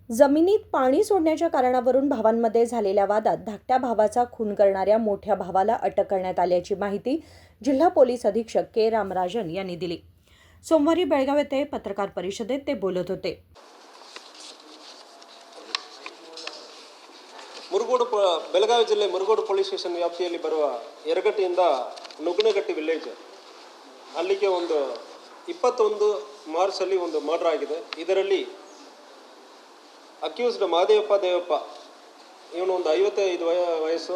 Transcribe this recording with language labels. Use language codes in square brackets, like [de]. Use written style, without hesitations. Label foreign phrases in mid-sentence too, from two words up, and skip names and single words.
[mr] जमिनीत पाणी सोडण्याच्या कारणावरून भावांमध्ये झालेल्या वादात धाकट्या भावाचा खून करणाऱ्या मोठ्या भावाला अटक करण्यात आल्याची माहिती जिल्हा पोलीस अधीक्षक के रामराजन यांनी दिली. सोमवारी बेळगाव येथे पत्रकार परिषदेत ते बोलत होते. [kn] ಬೆಳಗಾವಿ ಜಿಲ್ಲೆ ಮುರುಗೋಡು [en] police station [kn] ವ್ಯಾಪ್ತಿಯಲ್ಲಿ ಬರುವ ಯರಗಟ್ಟಿಯಿಂದ ನುಗ್ನಗಟ್ಟಿ ವಿಲೇಜ್ ಅಲ್ಲಿಗೆ ಒಂದು 21 ಮಾರ್ಚ್ ಅಲ್ಲಿ ಒಂದು ಮರ್ಡರ್ ಆಗಿದೆ. ಇದರಲ್ಲಿ ಅಕ್ಯೂಸ್ಡ್ ಮಹದೇವಪ್ಪ ಇವನು ಒಂದು 55 ವಯಸ್ಸು.